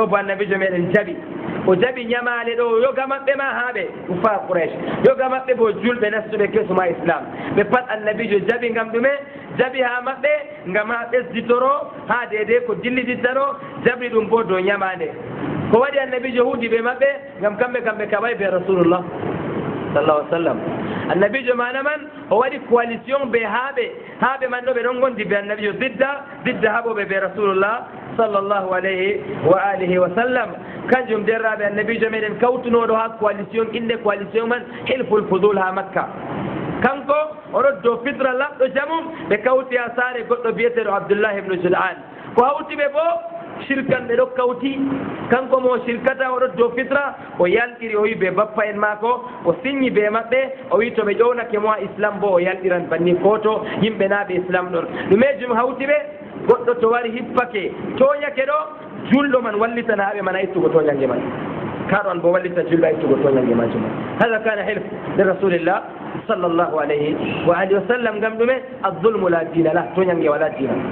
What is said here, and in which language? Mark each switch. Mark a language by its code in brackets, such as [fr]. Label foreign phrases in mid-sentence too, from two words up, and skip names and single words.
[ff] bo annabijo meɗen jaɓi o jaɓi ñamaale ɗo yoga maɓɓe ma haaɓe ufa Quraysh yoga maɓɓe bo julɓe nastuɓe kesuma islam ɓe pat annabijo jaɓi ngam ɗume jaɓi ha maɓɓe ngam ha ɓesditoro ha dede ko dilliditta ɗo jaɓi ɗum bo dow ñamaande ko waɗi annabijo huudi ɓe maɓɓe ngam kamɓe kaɓay be [ar] رسول الله صلى الله عليه وسلم [ff] annabijo mana man o waɗi coalition ɓe haaɓe man ɗo ɓe ɗon gondi ɓe annabijo didda haɓoɓe ɓe [ar] رسول الله صلى الله عليه وآله وسلم [ff] kanjum derraɓe annabijo meɗen kawtunoɗo ha coalition inde coalition man hilful fudul ha makka kanko oɗo dow fitra laɓɗo jamum ɓe kawti ha saare goɗɗo biyeteɗo Abdullah ibn Jud'an ko hawtiɓe bo shirkan ɓe ɗo kawti kanko mo shirkata oɗo dow fitra o yalɗiri o wi ɓe bappa en maako o signi ɓe maɓɓe o wi to ɓe ƴownake mo ha islam bo o yalɗiran banni koto yimɓe naɓe islam ɗon ɗumejum hawti ɓe goɗɗo to wari hippake toñake ɗo julɗo man wallitan haɓe man a ittugo toñange man kaɗo an bo wallita julɗo a ittugo toñange majum hada kana [ar] حلف لرسول الله صلى الله عليه وآله وسلم [ff] ngam ɗume [ar] الظلم لا دين له [ff] toñange [ar] ولا دين